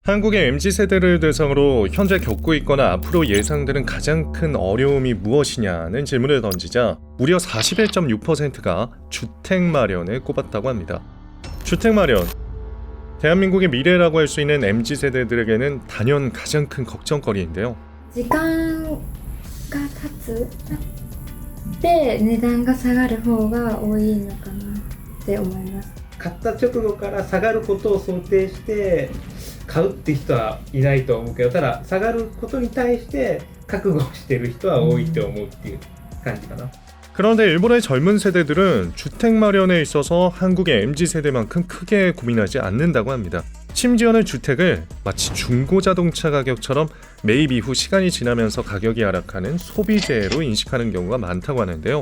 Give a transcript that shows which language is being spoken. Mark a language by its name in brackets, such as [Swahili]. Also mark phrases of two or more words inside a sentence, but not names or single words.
[Korean] 한국의 MZ세대를 대상으로 현재 겪고 있거나 앞으로 예상되는 가장 큰 어려움이 무엇이냐는 질문을 던지자 무려 41.6%가 주택 마련을 꼽았다고 합니다. 주택 마련, 대한민국의 미래라고 할 수 있는 MZ세대들에게는 단연 가장 큰 걱정거리인데요. [Japanese] 時間が経つで値段が下がる方が多いのかなって思います。買った直後から下がることを想定して買うって人はいないと思うけど、ただ下がることに対して覚悟してる人は多いと思うっていう感じかな。 [Korean] 그런데 일본의 젊은 세대들은 주택 마련에 있어서 한국의 MZ세대만큼 크게 고민하지 않는다고 합니다. 심지어는 주택을 마치 중고자동차 가격처럼 매입 이후 시간이 지나면서 가격이 하락하는 소비재로 인식하는 경우가 많다고 하는데요.